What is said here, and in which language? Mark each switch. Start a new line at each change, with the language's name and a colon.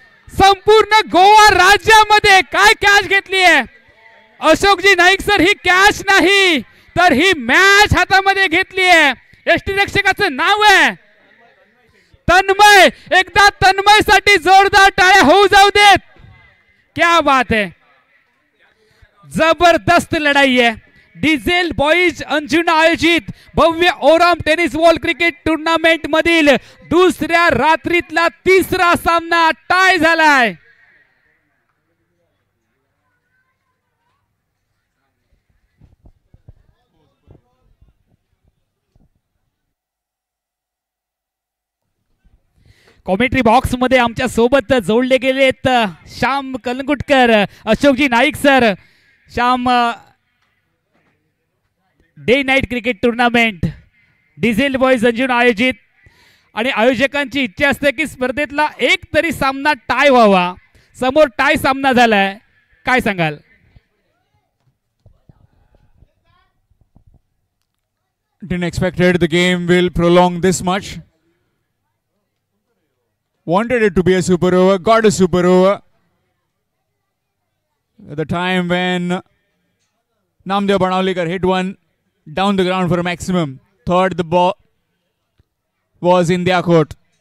Marathi: संपूर्ण गोवा राज्यामध्ये काय कॅच घेतली आहे अशोकजी नाईक सर. ही कॅच नाही तर ही मॅच हातामध्ये घेतली आहे. यष्टीरक्षकाचं नाव आहे तन्मय. एकदा तन्मय साठी जोरदार टाळ्या होऊ जाऊ देत.
Hindi: क्या बात है, जबरदस्त लढाई है.
Marathi: डिझेल बॉईज अंजुना आयोजित भव्य Oram tennis ball cricket tournament मधील दुसऱ्या रात्रीतला तिसरा सामना टाय झालाय. कॉमेंट्री बॉक्स मध्ये आमच्या सोबत जोडले गेलेत Shyam Calangutkar, Ashokji Naik sir. Shyam, day night cricket tournament diesel boys Anjuna आयोजित आणि आयोजकांची इच्छा असते की स्पर्धेतला एक तरी सामना टाय व्हावा. समोर टाय सामना झालाय, काय सांगाल.
English: Didn't expected the game will prolong this much. Wanted it to be a super over, got a super over. At the time when Namdev Banavlikar hit one down the ground for a maximum, thought the ball was in their court.